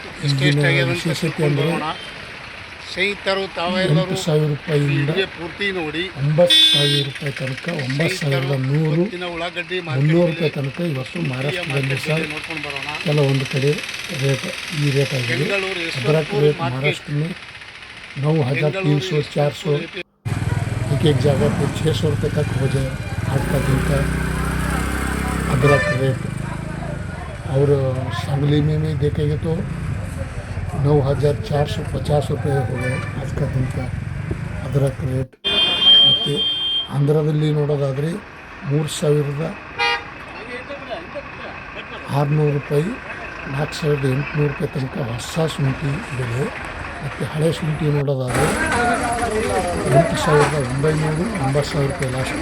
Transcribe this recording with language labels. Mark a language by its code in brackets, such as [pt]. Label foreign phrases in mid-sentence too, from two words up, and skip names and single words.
[kn] ವಿಶೇಷತೆ ಅಂದರೆ ಸ್ನೇಹಿತರು ತಾವೆಲ್ಲರೂ 8,000 ರೂಪಾಯಿಯಿಂದ ಪೂರ್ತಿ ನೋಡಿ 9,000 ರೂಪಾಯಿ ತನಕ, 9,100, ಉಳ್ಳಾಗಡ್ಡಿ 300 ರೂಪಾಯಿ ತನಕ ಇವತ್ತು ಮಹಾರಾಷ್ಟ್ರದಲ್ಲಿ ಸಹ ನೋಡ್ಕೊಂಡು ಬರೋಣ. ಕೆಲವೊಂದು ಕಡೆ ರೇಟ್ ಈ ರೇಟ್ ಆಗಿದೆ. [hi] अदरक रेट महाराष्ट्र में 9,300, 400, एक जगह पे 600 रुपये तक हो जाए आज का दिन का अदरक रेट. और सांगली में भी देखेंगे तो 9,450 रुपये हो गए आज का दिन का अदरक रेट. [kn] ಮತ್ತು ಆಂಧ್ರದಲ್ಲಿ ನೋಡೋದಾದರೆ 3,600 ರೂಪಾಯಿ, 4,800 ರೂಪಾಯಿ ತನಕ ಹೊಸ ಶುಂಠಿ ಬೆಲೆ. ಮತ್ತು ಹಳೆ ಶುಂಠಿ ನೋಡೋದಾದರೆ 8,900, 9,000 ರೂಪಾಯಿ ಲಾಸ್ಟ್.